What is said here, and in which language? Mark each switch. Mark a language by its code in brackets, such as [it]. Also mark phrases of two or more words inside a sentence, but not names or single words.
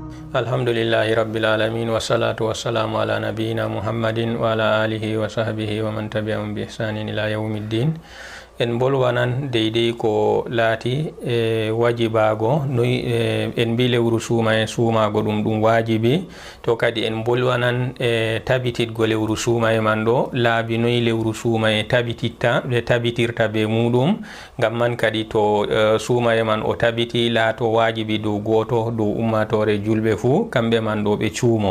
[ar] الحمد لله رب العالمين والصلاة والسلام على نبينا محمد وعلى آله وصحبه ومن تبعهم بإحسان إلى يوم الدين. [ff] En bolwanan deydey ko laati wajibago noy en bi lewru suuma e suumago ɗum wajibi, to kadi en bolwanan tabititgo lewru suuma e man ɗo laabi noy lewru suuma e tabitirta be muɗum, ngam man kadi to suuma e man o tabiti laato wajibi dow goto dow ummatore julɓe fuu kamɓe man ɗo ɓe cuumo.